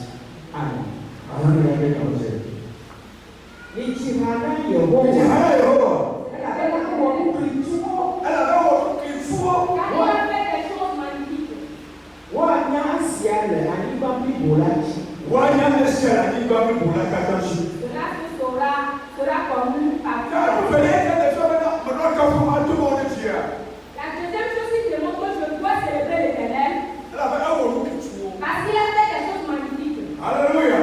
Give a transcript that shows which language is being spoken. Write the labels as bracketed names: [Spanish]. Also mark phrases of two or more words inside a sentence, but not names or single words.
[Ewe] Amen. Nitsihana Yehowa. Elabena wɔ nukuituwo. Woanya esia le anyigba bubu la dzi. [French] Sera connu par La deuxième chose qui démontre que je dois célébrer l'Éternel, parce qu'il a fait des choses magnifiques. Alléluia.